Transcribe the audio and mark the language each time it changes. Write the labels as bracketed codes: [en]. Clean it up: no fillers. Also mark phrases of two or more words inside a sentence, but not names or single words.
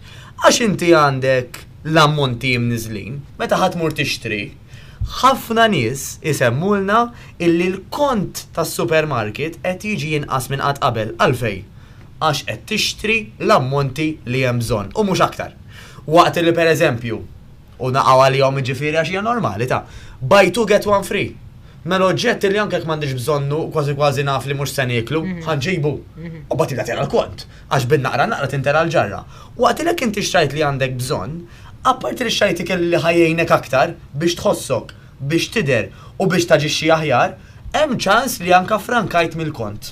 [mt] Għax inti għandek l-ammonti mniżlin, meta ħadd mur tixtri, ħafna nies isemmulna illi l-kont tas-supermarket qed jiġi jinqas minn qatt qabel għalfej għax qed tixtri l-ammonti li hemm bżonn u mhux aktar. Waqt li pereżempju u naqgħu għalihom jiġifieri għax hija normali ta' [en] buy two get one free. [mt] Mela oġġetti li anke m'għandix bżonnu kważi naf li mhux se nieklu, ħanġibu. U bagħad tagħti l-kont għax bin-naqra tintera l-ġarra. Waqt li inti xtrajt li għandek bżonn, apparti li xtrajt ikelli ħajjejnek aktar biex tħossok, biex tidher u biex taġixxi aħjar, hemm ċans li anke frankajt mill-kont.